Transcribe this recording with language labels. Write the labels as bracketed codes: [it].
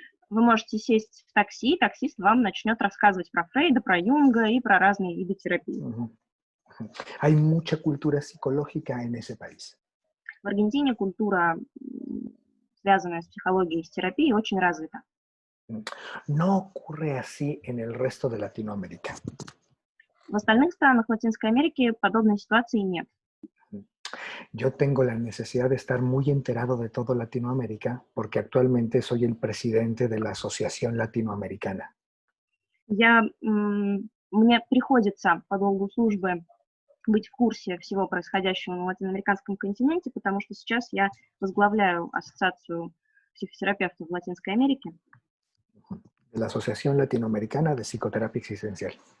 [ru] Вы можете сесть в такси, таксист вам начнет рассказывать про Фрейда, про Юнга и про разные виды терапии. [es] Hay mucha cultura psicológica en ese país. [ru] В Аргентине культура, связанная с психологией и с терапией, очень развита. [es] No ocurre así en el resto de Latinoamérica. [ru] В остальных странах Латинской Америки подобной ситуации нет. [es] Yo tengo la necesidad de estar muy enterado de todo Latinoamérica porque actualmente soy el presidente de la Asociación Latinoamericana. [ru] Мне приходится по долгу службы быть в курсе всего происходящего на латиноамериканском континенте, потому что сейчас я возглавляю Ассоциацию психотерапевтов в Латинской Америке. [es] La Asociación Latinoamericana de Psicoterapia Existencial.